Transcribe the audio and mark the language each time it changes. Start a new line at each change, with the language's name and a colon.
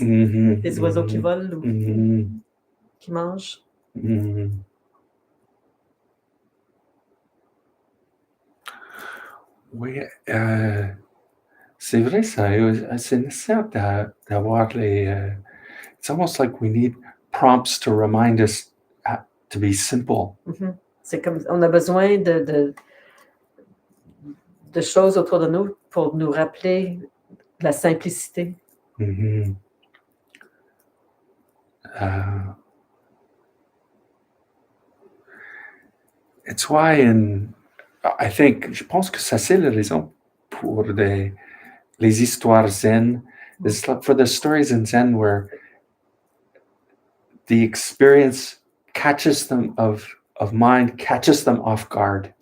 French: Mhm. des oiseaux qui Mhm. volent ou Mhm. qui mangent. Mhm. Oui, c'est vrai ça. C'est nécessaire d'avoir les.
English: It's almost like we need prompts to remind us to be simple.
French: Mhm. C'est comme... On a besoin de choses autour de nous pour nous rappeler la simplicité. Mhm.
English: It's why I think,
French: je pense que ça c'est la raison pour les histoires zen.
English: It's like for the stories in Zen where the experience catches them of mind, catches them off guard.